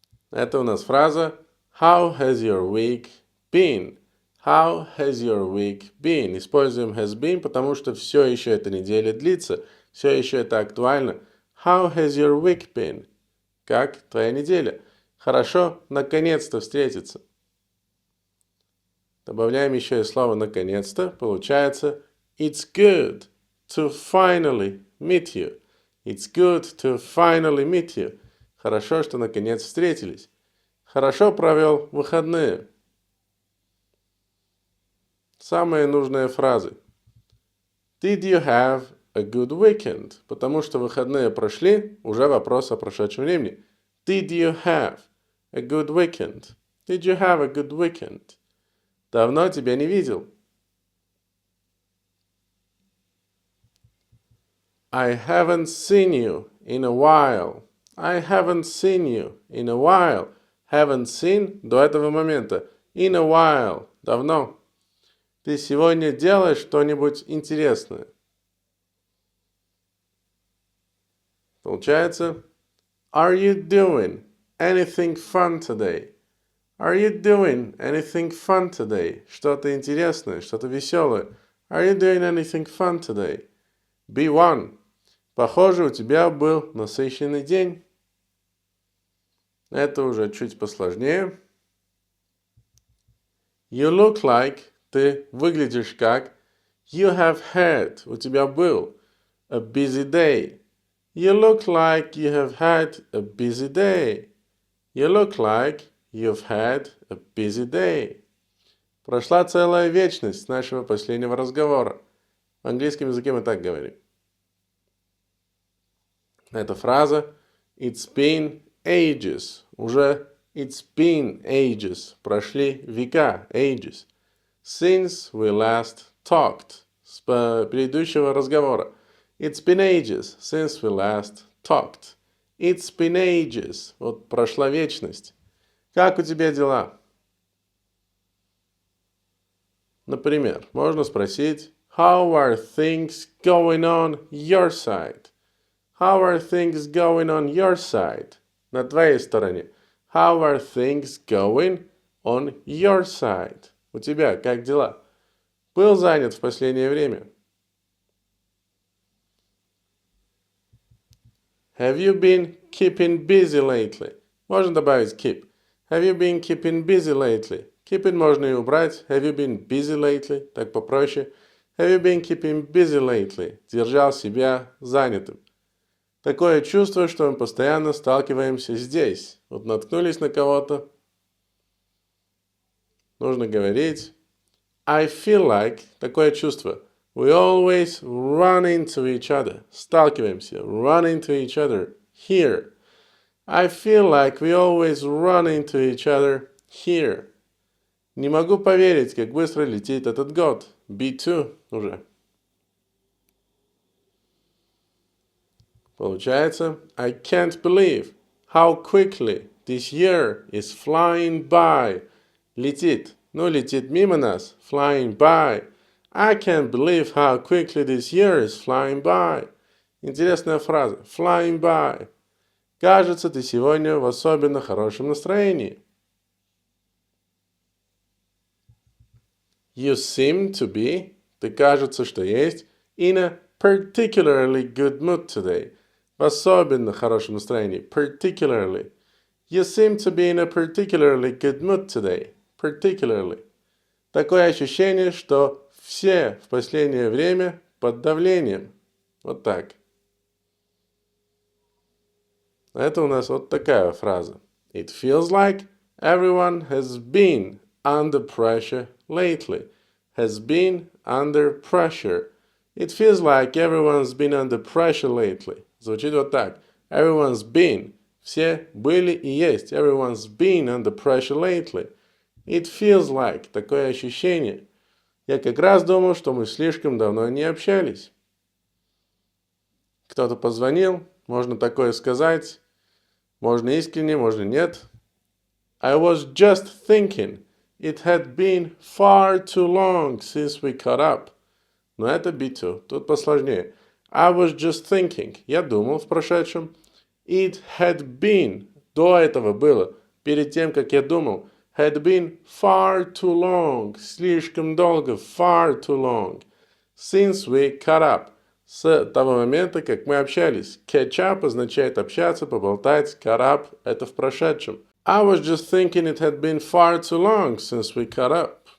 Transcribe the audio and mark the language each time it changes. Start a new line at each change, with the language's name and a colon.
Russian: Это у нас фраза
English: How has your week been? How has your week been?
Russian: Используем has been, потому что все еще эта неделя длится. Все еще это актуально.
English: How has your week been?
Russian: Как твоя неделя? Хорошо, наконец-то встретиться. Добавляем еще и слово наконец-то. Получается
English: It's good to finally meet you. It's good to finally meet you.
Russian: Хорошо, что наконец встретились. Хорошо провел выходные. Самые нужные фразы.
English: Did you have a good weekend?
Russian: Потому что выходные прошли, уже вопрос о прошедшем времени.
English: Did you have a good weekend? Did you have a good weekend?
Russian: Давно тебя не видел.
English: I haven't seen you in a while. I haven't seen you in a while.
Russian: Haven't seen до этого момента.
English: In a while.
Russian: Давно. Ты сегодня делаешь что-нибудь интересное? Получается,
English: Are you doing anything fun today? Are you doing anything fun today?
Russian: Что-то интересное, что-то веселое.
English: Are you doing anything fun today? B1.
Russian: Похоже, у тебя был насыщенный день. Это уже чуть посложнее.
English: You look like,
Russian: ты выглядишь как.
English: You have had,
Russian: у тебя был.
English: A busy day. You look like you have had a busy day. You look like you've had a busy day.
Russian: Прошла целая вечность с нашего последнего разговора. В английском языке мы так говорим. Эта фраза
English: It's been ages.
Russian: Уже
English: It's been ages.
Russian: Прошли века.
English: Ages. Since we last talked.
Russian: С предыдущего разговора.
English: It's been ages since we last talked. It's been ages.
Russian: Вот прошла вечность. Как у тебя дела? Например, можно спросить
English: How are things going on your side? How are things going on your side?
Russian: На твоей стороне.
English: How are things going on your side?
Russian: У тебя как дела? Был занят в последнее время?
English: Have you been keeping busy lately?
Russian: Можно добавить keep.
English: Have you been keeping busy lately?
Russian: Keeping можно и убрать.
English: Have you been busy lately?
Russian: Так попроще.
English: Have you been keeping busy lately?
Russian: Держал себя занятым. Такое чувство, что мы постоянно сталкиваемся здесь. Вот наткнулись на кого-то. Нужно говорить
English: I feel like.
Russian: Такое чувство.
English: We always run into each other.
Russian: Сталкиваемся.
English: Run into each other. Here. I feel like we always run into each other here.
Russian: Не могу поверить, как быстро летит этот год. B2 уже. Получается,
English: I can't believe how quickly this year is flying by.
Russian: Летит. Ну, летит мимо нас.
English: Flying by. I can't believe how quickly this year is flying by.
Russian: Интересная фраза.
English: Flying by.
Russian: Кажется, ты сегодня в особенно хорошем настроении.
English: You seem to be.
Russian: Ты кажется, что есть.
English: In a particularly good mood today.
Russian: В особенно хорошем настроении.
English: Particularly. You seem to be in a particularly good mood today. Particularly.
Russian: Такое ощущение, что все в последнее время под давлением. Вот так. Это у нас вот такая фраза.
English: It feels like everyone has been under pressure lately. Has been under pressure. It feels like everyone's been under pressure lately.
Russian: Звучит вот так.
English: Everyone's been.
Russian: Все были и есть.
English: Everyone's been under pressure lately. It feels like.
Russian: Такое ощущение. Я как раз думал, что мы слишком давно не общались. Кто-то позвонил. Можно такое сказать. Можно искренне, можно нет.
English: I was just thinking. It had been far too long since we caught up.
Russian: Но это B2. Тут посложнее.
English: I was just thinking.
Russian: Я думал в прошедшем.
English: It had been.
Russian: До этого было. Перед тем, как я думал.
English: Had been far too long.
Russian: Слишком долго.
English: Far too long. Since we caught up.
Russian: С того момента, как мы общались. Catch up означает общаться, поболтать. Caught up – это в прошедшем.
English: I was just thinking it had been far too long since we caught up.